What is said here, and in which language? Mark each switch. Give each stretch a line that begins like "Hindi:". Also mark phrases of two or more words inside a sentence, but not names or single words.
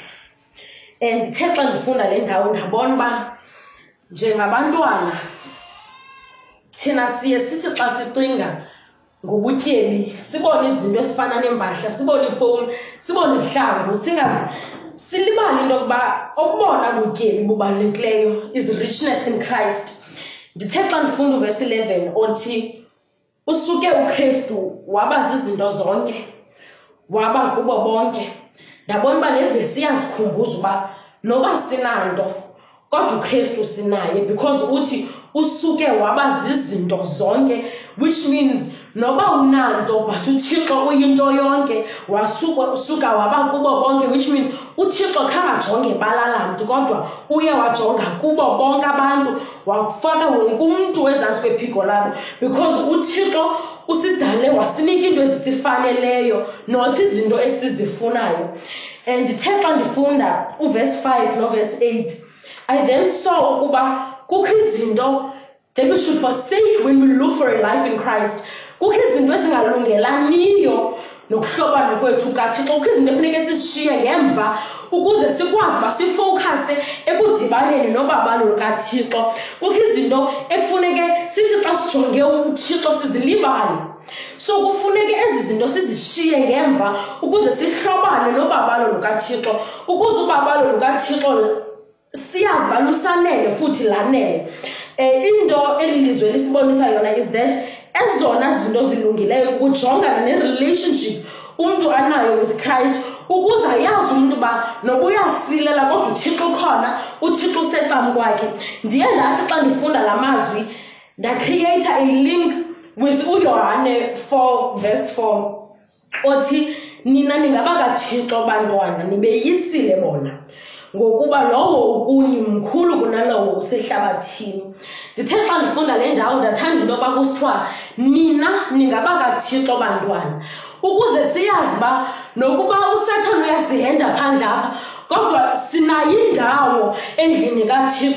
Xhosa: Ndithe xa ndifunda le ndawo ndabona uba njengabantwana thina siye sithi xa sicinga ngobutyebi sibone izinto ezifana neempahla, sibone ifowuni, sibone izihlangu, silibale into yokuba okubona butyebi bubalulekileyo
English: is richness in Christ.
Xhosa: Ndithe xa ndifunda uverse 11 othi usuke uKristu waba zizinto zonke, waba kubo bonke. Ndabona uba le vesi iyasikhumbuza uba noba sinanto kodwa uKristu sinaye, because uthi usuke waba zizinto zonke,
English: which means
Xhosa: noba unanto but uThixo uyinto yonke, usuka waba kubo bonke,
English: which means
Xhosa: uThixo khangajonge balala mntu kodwa uye wajonga kubo bonke abantu, wafaka wonke umntu ezantsi kwephiko labo, because uThixo usidale wasinika into ezisifaneleyo, not izinto esizifunayo. Ndithe xa ndifunda uverse 5 noverse 8,
English: I then saw
Xhosa: ukuba kukho izinto
English: that we should forsake when we look for a life in Christ.
Xhosa: Kukho izinto ezingalungelaniyo nokuhlobana kwethu kaThixo, kukho izinto efuneke sizishiye ngemva ukuze sikwazi uba sifowukhase ekudibaneni nobabalo lukaThixo. Kukho izinto ekufuneke sithi xa sijonge uThixo sizilibale. So kufuneke ezi zinto sizishiye ngemva ukuze sihlobane nobabalo lukaThixo, ukuze ubabalo lukaThixo siyazi balusanele futhi lanele. Into elilizwe lisibonisa yona
English: is that
Xhosa: ezona zinto zilungileyo kujongana ne-relationship umntu anayo
English: with Christ,
Xhosa: ukuze ayazi umntu uba noba uyasilela kodwa uThixo ukhona, uThixo usecam kwakhe. Ndiye ndathi xa ndifunda la mazwi ndacreata
English: a link with
Xhosa: uYohane 4:4 othi nina ningabakaThixo bantwana nibeyisile bona ngokuba lowo ukuni mkhulu kunalowo usehlabathini. Ndithe xa ndifunda le ndawo ndathanda into yoba kusithiwa nina ningabakaThixo bantwana, ukuze siyazi uba nokuba uSathane uyasihenda phandle apha kodwa sinayo indawo endlini kaThixo.